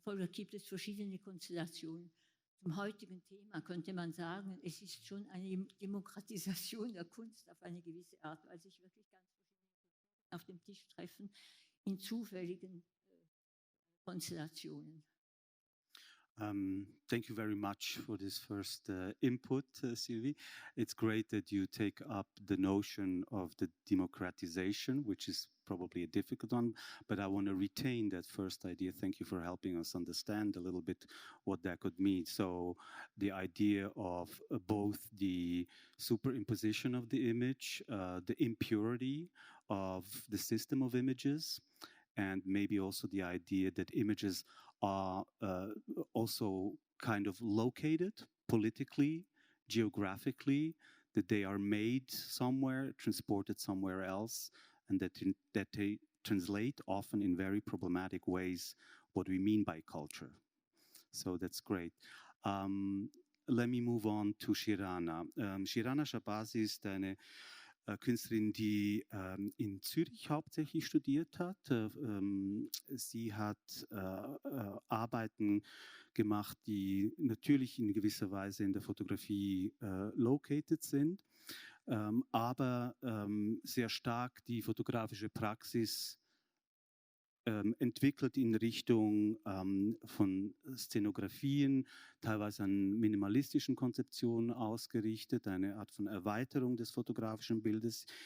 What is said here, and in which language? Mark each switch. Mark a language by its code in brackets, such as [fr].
[de] Folglich gibt es verschiedene Konstellationen. Zum heutigen Thema könnte man sagen, es ist schon eine Demokratisation der Kunst auf eine gewisse Art, weil sich wirklich ganz verschiedene Kulturen auf dem Tisch treffen in zufälligen Konstellationen. [en] Thank you very much for this first input, Silvie. It's great that you take up the notion of the democratization, which is probably a difficult one, but I want to retain that first idea. Thank you for helping us understand a little bit what that could mean. So the idea of both the superimposition of the image, the impurity of the system of images, and maybe also the idea that images are also kind of located politically, geographically, that they are made somewhere, transported somewhere else, and that they translate often in very problematic ways what we mean by culture. So that's great. Let me move on to Shirana. [de] Shirana Shahbazi ist eine Künstlerin, die in Zürich hauptsächlich studiert hat. Sie hat Arbeiten gemacht, die natürlich in gewisser Weise in der Fotografie located sind, aber sehr stark die fotografische Praxis entwickelt in Richtung von Szenografien, teilweise an minimalistischen Konzeptionen ausgerichtet, eine Art von Erweiterung des fotografischen Bildes.